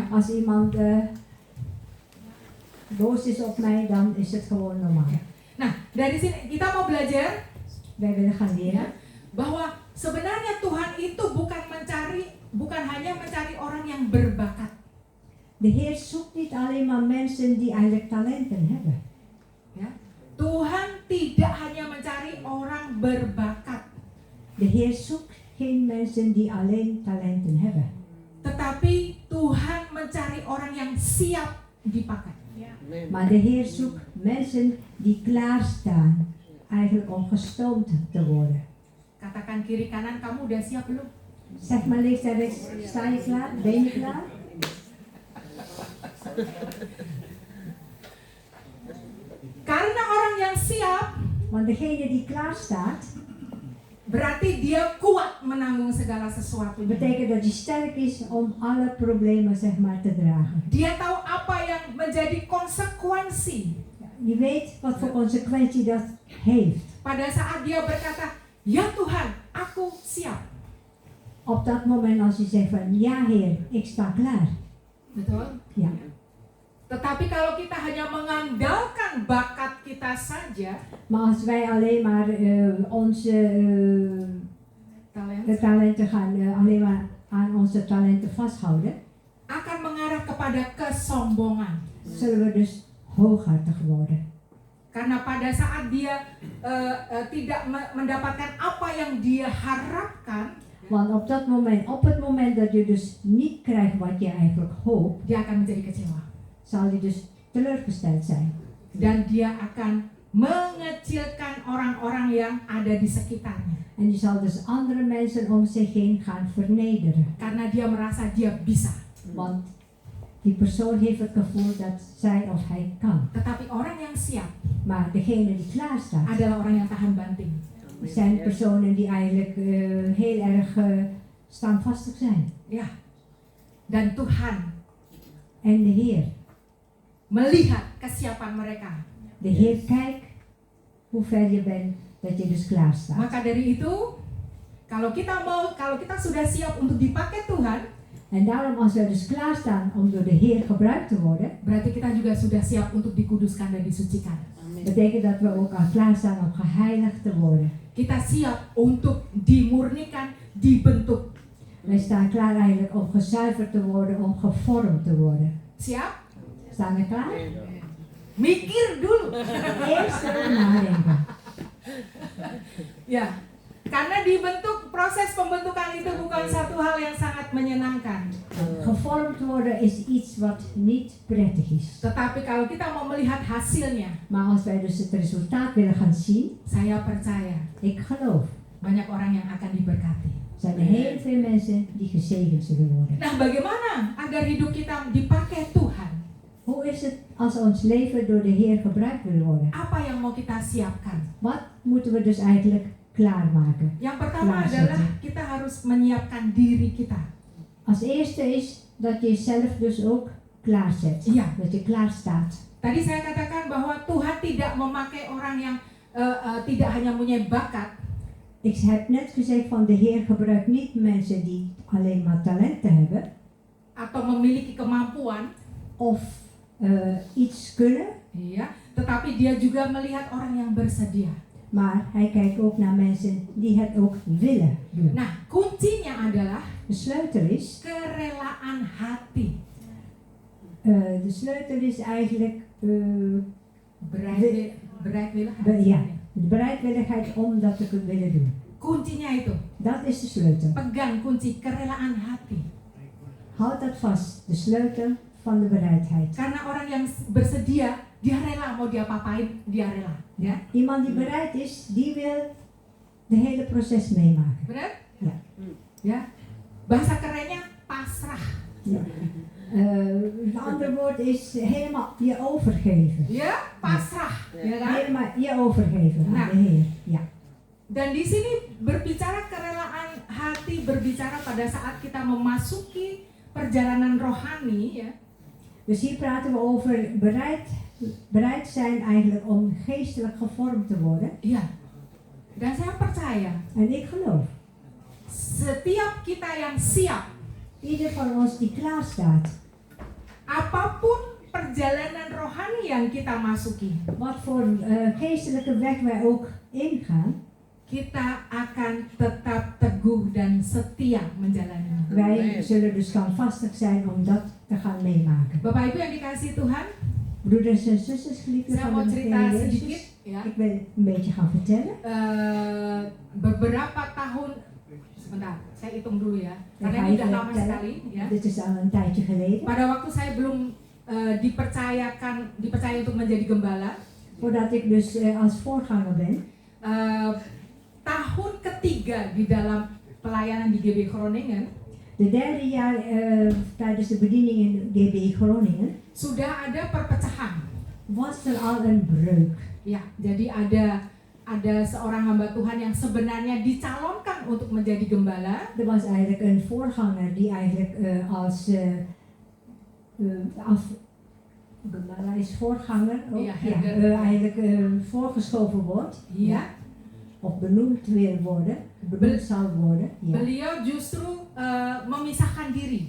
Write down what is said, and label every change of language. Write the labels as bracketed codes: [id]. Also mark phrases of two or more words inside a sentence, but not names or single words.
[nl] Als iemand boos is op mij, dan is het gewoon normaal. [id] Nah, dari sini kita mau belajar [nl] Wij willen gaan ya, leren [id] bahwa sebenarnya Tuhan itu bukan hanya mencari orang yang berbakat. [nl] de Heer zoekt niet alleen maar mensen die eigenlijk talenten hebben. [id] Ya. Tuhan tidak hanya mencari orang berbakat, [nl] De Heer zoekt geen mensen die alleen talenten hebben. [id] tetapi Tuhan mencari orang yang siap dipakai. [nl] Maar de Heer zoekt mensen die klaarstaan, eigenlijk om gestoomd te worden. [id] Katakan kiri kanan, kamu udah siap belum? [nl] Zeg maar links en rechts, sta je klaar? Ben je klaar? [id] Karena orang yang siap, [nl] Want degene die klaar staat, [id] berarti dia kuat menanggung segala sesuatu. [nl] betekent dat hij sterk is om alle problemen zeg maar te dragen. [id] Dia tahu apa yang menjadi konsekuensi [nl] Je weet wat voor consequentie dat heeft. [id] pada saat dia berkata, "Ya Tuhan, aku siap." [nl] Op dat moment als je zegt van ja Heer, ik sta klaar. [id] Betul? [nl] Ja. [id] Tetapi kalau kita hanya mengandalkan bakat kita saja, [nl] Maar als wij alleen maar onze talent talenten gaan, alleen maar aan onze talenten vasthouden, [id] akan mengarah kepada kesombongan. [nl] zullen we dus hooghartig worden. [id] Karena pada saat dia tidak mendapatkan apa yang dia harapkan, [nl] Want op het moment dat je dus niet krijgt wat je eigenlijk hoopt, [id] dia akan menjadi kecewa. [nl] zal je dus teleurgesteld zijn. [id] Dan dia akan mengecilkan orang-orang yang ada di sekitarnya. [nl] En je zal dus andere mensen om zich heen gaan vernederen. [id] Karena dia merasa dia bisa. [nl] Want die persoon heeft het gevoel dat zij of hij kan. [id] Tetapi orang yang siap [nl] Maar degene die klaar staat, [id] adalah orang yang tahan banting. [nl] zijn personen die eigenlijk heel erg standvastig zijn. [id] Ya. Dan Tuhan [nl] En de Heer. [id] melihat kesiapan mereka. [nl] De Heer kijkt hoe ver je bent, dat je dus klaar staat. [id] Maka dari itu, kalau kita sudah siap untuk dipakai Tuhan, [nl] En daarom als we dus klaarstaan om door de Heer gebruikt te worden, [id] berarti kita juga sudah siap untuk dikuduskan dan disucikan. [nl] betekent dat we ook al klaarstaan om geheiligd te worden. [id] Kita siap untuk dimurnikan, dibentuk. [nl] Wij staan klaar eigenlijk om gezuiverd te worden, om gevormd te worden. [id] Siap? [nl] Staan we klaar? [id] Mikir dulu. [nl] Eerst even nadenken. [id] Ya. Karena dibentuk, proses pembentukan itu bukan satu hal yang sangat menyenangkan. [nl] gevormd worden is iets wat niet prettig is. [id] Tetapi kalau kita mau melihat hasilnya, [nl] Maar als wij dus het resultaat willen gaan zien, [id] saya percaya [nl] ik geloof, [id] banyak orang yang akan diberkati. [nl] zijn er heel veel mensen die gezegend zullen worden. [id] Nah, bagaimana agar hidup kita dipakai Tuhan? [nl] Hoe is het als ons leven door de Heer gebruikt wil worden? [id] Apa yang mau kita siapkan? [nl] Wat moeten we dus eigenlijk klaarmaken? [id] Yang pertama [nl] Klaarzetten. [id] adalah kita harus menyiapkan diri kita. [nl] Als eerste is dat je jezelf dus ook klaarzet. [id] Iya. [nl] Dat je klaar staat. [id] Tadi saya katakan bahwa Tuhan tidak memakai orang yang tidak hanya punya bakat, [nl] Ik heb net gezegd van de Heer gebruikt niet mensen die alleen maar talenten hebben. [id] atau memiliki kemampuan, [nl] Of iets kunnen. [id] ya, tetapi Dia juga melihat orang yang bersedia. [nl] Maar hij kijkt ook naar mensen die het ook willen doen. [id] Nah, kuncinya adalah [nl] De sleutel is, [id] kerelaan hati, [nl] de sleutel is eigenlijk bereidwilligheid. ja, de bereidwilligheid om dat te willen doen. [id] Kuncinya itu, [nl] Dat is de sleutel. [id] pegang kunci kerelaan hati. [nl] Houd dat vast, de sleutel van de bereidheid. [id] Karena orang yang bersedia, dia rela mau diapa-apain, dia rela, ya. [nl] Iemand die bereid is, die wil de hele proces meemaken. [id] Benar? [nl] Ja. [id] Ya. Bahasa kerennya pasrah. [nl] Ja. Het andere woord is helemaal je overgeven. [id] Ya, pasrah, ya kan? [nl] Helemaal je overgeven aan Nou. de Heer. Ja. [id] Dan di sini berbicara kerelaan hati, berbicara pada saat kita memasuki perjalanan rohani, ya. [nl] Dus hier praten we over bereid zijn eigenlijk om geestelijk gevormd te worden. [id] Iya. Dan saya percaya, [nl] En ik geloof, [id] setiap kita yang siap, [nl] ieder van ons die klaar staat, [id] apapun perjalanan rohani yang kita masuki, [nl] wat voor geestelijke weg wij ook ingaan, [id] kita akan tetap teguh dan setia menjalaninya. [nl] wij zullen dus standvastig zijn om dat te gaan meemaken. [id] Bapak Ibu yang dikasihi Tuhan, [nl] Broeders en zusters, geliefden [id] saya [nl] van [id] mau [nl] de [id] cerita [nl] Heer [id] sedikit, [nl] Jezus, [id] ya. [nl] ik wil een beetje gaan vertellen. [id] Beberapa tahun, sebentar, saya hitung dulu ya, [nl] Dan [id] karena [nl] ga [id] ini [nl] je [id] udah lama [nl] vertellen. [id] sekali, ya. [nl] Dit is al een tijdje geleden. [id] Pada waktu saya belum dipercaya untuk menjadi gembala, [nl] Voordat ik dus als voorganger ben, [id] tahun ketiga di dalam pelayanan di GB Groningen, [nl] de derde jaar tijdens de bediening in GB Groningen, [id] sudah ada perpecahan. [nl] was er al een breuk. [id] Ya, jadi ada seorang hamba Tuhan yang sebenarnya dicalonkan untuk menjadi gembala. [nl] Er was eigenlijk een voorganger die eigenlijk gembala is voorganger, ook, Ja, herder. eigenlijk voorgeschoven wordt, [id] Ya, [nl] of benoemd wil worden, benoemd zal worden. Ja. [id] beliau justru memisahkan diri.